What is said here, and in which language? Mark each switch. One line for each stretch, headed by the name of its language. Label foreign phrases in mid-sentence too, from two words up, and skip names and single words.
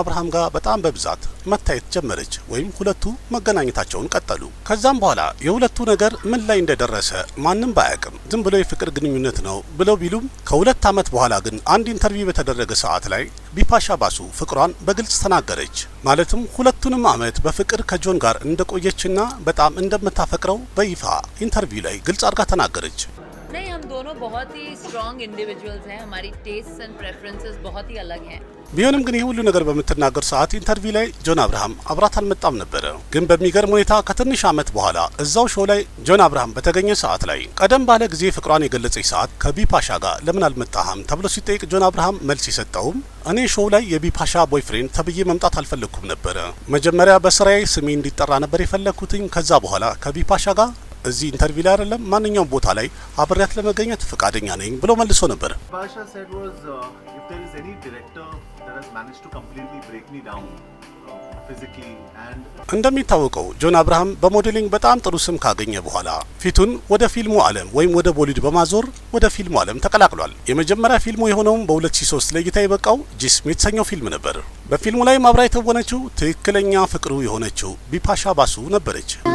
Amharic: አብርሃም ጋር በጣም በብዛት መታየት ጀመረች ወይም ሁለቱ መገናኘታቸውን ቀጠሉ። ከዛም በኋላ የሁለቱ ነገር ምን ላይ እንደደረሰ ማንም ባያውቅም ዝም ብሎ የፍቅር ግንኙነት ነው ብለው ቢሉም ከሁለት ዓመት በኋላ ግን አንድ ኢንተርቪው በተደረገ ሰዓት ላይ ቢፓሻ ባሱ ፍቅሯን በግልጽ ተናገረች። ማለትም ሁለቱንም ዓመት በፍቅር ከጆን ጋር እንደቆየችና በጣም እንደምታፈቅረው በይፋ ኢንተርቪው ላይ ግልጽ አድርጋ ተናገረች።
Hindi: नहीं, हम दोनों बहुत ही
English: strong individuals
Hindi: हैं। हमारी
English: tastes and preferences
Hindi: बहुत ही अलग हैं።
Amharic: ቢሆንም ግን ይህ ሁሉ ነገር በምትናገር ሰዓት ኢንተርቪው ላይ ጆን አብርሃም አብራት አልመጣም ነበረ። ግን በሚገርም ሁኔታ ከትንሽ ዓመት በኋላ እዛው ሾው ላይ ጆን አብርሃም በተገኘ ሰዓት ላይ ቀደም ባለ ጊዜ ፍቅሯን የገለጸች ሰዓት ከቢፓሻ ጋር ለምን አልመጣህም ተብሎ ሲጠይቅ ጆን አብርሃም መልስ የሰጠውም እኔ ሾው ላይ የቢፓሻ ቦይፍሬንድ ተብዬ መምጣት አልፈለኩም ነበረ። መጀመሪያ በስራዬ ስሜ እንዲጠራ ነበር የፈለኩትኝ። ከዛ በኋላ ከቢፓሻ ጋር እዚህ ኢንተርቪው ላይ አይደለም ማንኛውም ቦታ ላይ አብሬያት ለመገኘት ፈቃደኛ ነኝ ብሎ መልሶ ነበር።
English: Pasha said was if there is any director that has managed to completely break me down physically and
Amharic: እንደሚታወቀው ጆን አብርሃም በሞዴሊንግ በጣም ጥሩ ስም ካገኘ በኋላ ፊቱን ወደ ፊልሙ ዓለም ወይም ወደ ቦሊውድ በማዞር ወደ ፊልሙ ዓለም ተቀላቅሏል። የመጀመሪያ ፊልሙ የሆነውም በ2003 ለእይታ የበቃው ጂስም የተሰኘው ፊልም ነበር። በፊልሙ ላይ አብራ የተወነችው ትክክለኛ ፍቅሩ የሆነችው ቢፓሻ ባሱ ነበረች።